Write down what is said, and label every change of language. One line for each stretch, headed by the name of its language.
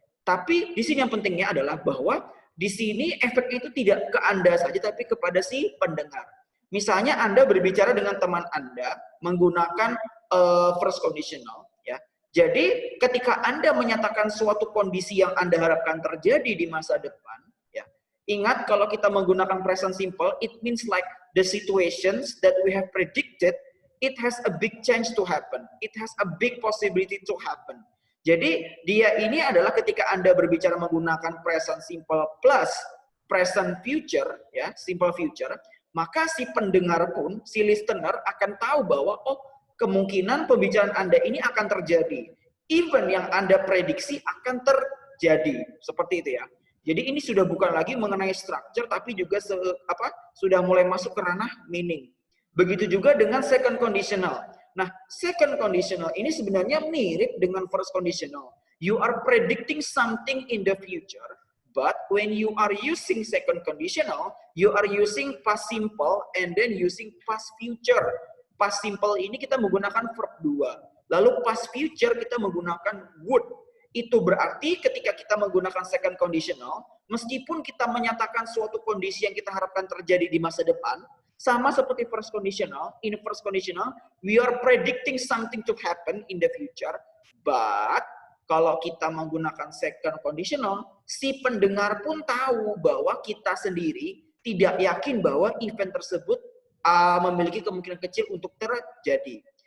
Indonesian: Tapi di sini yang pentingnya adalah bahwa di sini efeknya itu tidak ke Anda saja, tapi kepada si pendengar. Misalnya Anda berbicara dengan teman Anda menggunakan first conditional, ya. Jadi ketika Anda menyatakan suatu kondisi yang Anda harapkan terjadi di masa depan, ya. Ingat kalau kita menggunakan present simple,
English: it means like the situations that we have predicted, it has a big chance to happen. It has a big possibility to happen.
Indonesian: Jadi dia ini adalah ketika Anda berbicara menggunakan present simple plus present future, ya, simple future, maka si pendengar pun, si listener akan tahu bahwa oh, kemungkinan pembicaraan Anda ini akan terjadi. Even yang Anda prediksi akan terjadi. Seperti itu ya. Jadi ini sudah bukan lagi mengenai structure, tapi juga sudah mulai masuk ke ranah meaning. Begitu juga dengan second conditional. Nah, second conditional ini sebenarnya mirip dengan first conditional.
English: You are predicting something in the future, but when you are using second conditional, you are using past simple and then using past future.
Indonesian: Past simple ini kita menggunakan verb 2. Lalu past future kita menggunakan would. Itu berarti ketika kita menggunakan second conditional, meskipun kita menyatakan suatu kondisi yang kita harapkan terjadi di masa depan, sama seperti first conditional,
English: in first conditional, we are predicting something to happen in the future, but
Indonesian: kalau kita menggunakan second conditional, si pendengar pun tahu bahwa kita sendiri tidak yakin bahwa event tersebut memiliki kemungkinan kecil untuk terjadi.